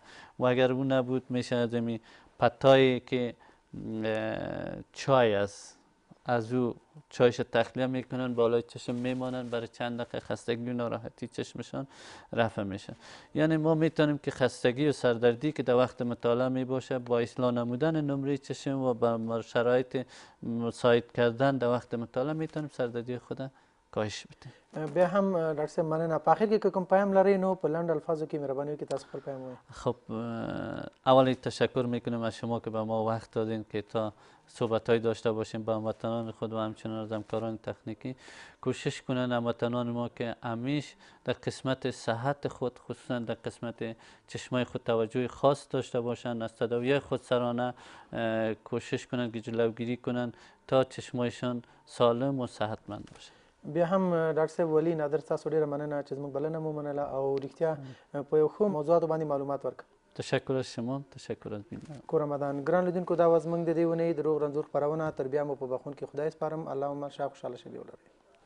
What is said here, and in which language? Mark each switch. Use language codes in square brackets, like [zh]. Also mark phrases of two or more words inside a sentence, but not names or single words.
[fa] و اگر اون نبود میشه از این پتایی که چای از او چایش تخلیه میکنن بالای چشم میمانن برای چند دقیقه خستگی و ناراحتی چشمشان رفع میشه. یعنی ما میتونیم که خستگی و سردردی که در وقت مطالعه میباشه با اصلاح نمودن نمره چشم و با شرایط مساعد کردن در وقت مطالعه میتونیم سردردی خود کاهش بدیم. [ps] بیا هم ډاکټر صاحب مننه. په اخر کې کوم پیام لرئ نو په لنډ الفاظو کې مهرباني وکړئ تاسو خپل پیام ووایئ. [fa] خب اولی تشکر میکنم از شما که به ما وقت دادین که تا صحبت‌های داشته باشیم با هموطنان خود و همچنین از همکاران تکنیکی. کوشش کنن هموطنان ما که همیشه در قسمت صحت خود خصوصا در قسمت چشمای خود توجه خاص داشته باشند. از تداوی خودسرانه کوشش کنن که جلوگیری کنن تا چشمایشان سالم و صحتمند باشه. [ps] بیا هم ډاکټر صاحب ولي نادر تاسو ډیره مننه چې زموږ بلنه مو منله او رښتیا په یو ښه موضوعاتو باندې معلومات ورکړه. [fa] تشکر از شما، تشکر از بیننده. [ps] کور رمضان ګران لیدونکو دا وه زموږ د دې اونۍ د روغ رنځور خپرونه. تر بیا مو په بخون کې خدای سپارم. اللهم شا خوشحاله شبي ولرئ.